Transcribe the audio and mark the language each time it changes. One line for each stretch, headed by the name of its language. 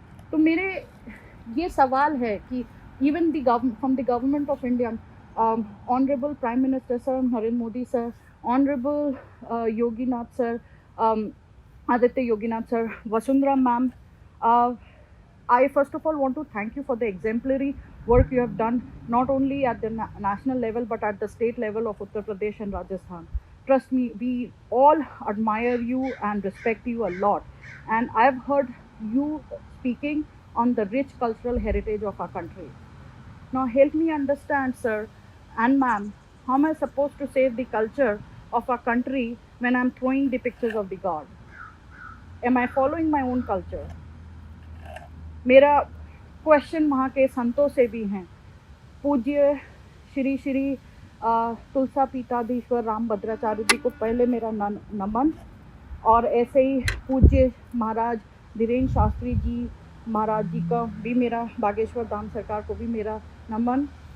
Hindi: तो मेरे ये सवाल है कि
English: Even from the government of India, honourable prime minister sir Narendra Modi sir, honourable Yoginath sir, Aditya Yoginath sir, Vasundhara ma'am, I first of all want to thank you for the exemplary work you have done not only at the national level but at the state level of Uttar Pradesh and Rajasthan. Trust me, we all admire you and respect you a lot. And I've heard you speaking on the rich cultural heritage of our country. Now help me understand, sir and ma'am, how am I supposed to save the culture of our country when I'm throwing the pictures of the God? Am I following my own culture?
Hindi: मेरा question वहाँ के संतों से भी हैं। पूज्य श्री श्री तुलसा पीताधीश्वर राम भद्राचार्य जी को पहले मेरा नमन, और ऐसे ही पूज्य महाराज धीरेन्द्र शास्त्री जी महाराज जी का भी मेरा, बागेश्वर धाम सरकार को भी मेरा नमन।